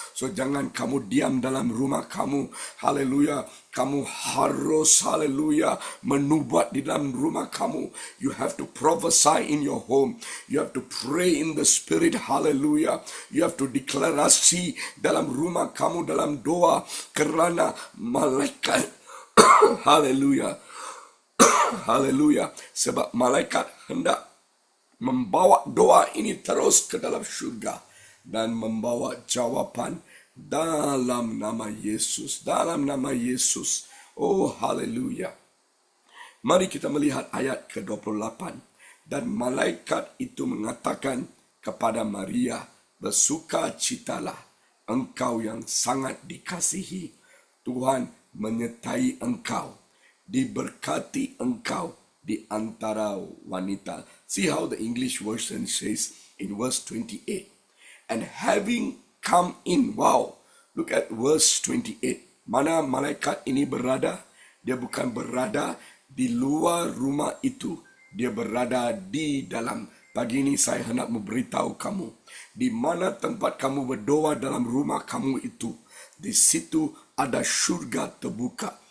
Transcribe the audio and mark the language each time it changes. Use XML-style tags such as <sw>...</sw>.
<ms>So jangan kamu diam dalam rumah kamu, haleluya. Kamu harus, haleluya, menubuat di dalam rumah kamu.</ms> <en>You have to prophesy in your home. You have to pray in the spirit, haleluya. You have to</en> <ms>deklarasi dalam rumah kamu, dalam doa, kerana malaikat haleluya. Haleluya. Sebab malaikat hendak membawa doa ini terus ke dalam surga dan membawa jawaban dalam nama Yesus. Dalam nama Yesus. Oh, haleluya. Mari kita melihat ayat ke-28. Dan malaikat itu mengatakan kepada Maria, bersukacitalah, engkau yang sangat dikasihi. Tuhan menyertai engkau, diberkati engkau di antara wanita.</ms> <en>See how the English version says in verse 28. And having come in, wow, look at verse 28.</en> <ms>Mana malaikat ini berada? Dia bukan berada di luar rumah itu, dia berada di dalam. Pagi ini saya hendak memberitahu kamu, di mana tempat kamu berdoa dalam rumah kamu itu, di situ ada surga terbuka.</ms>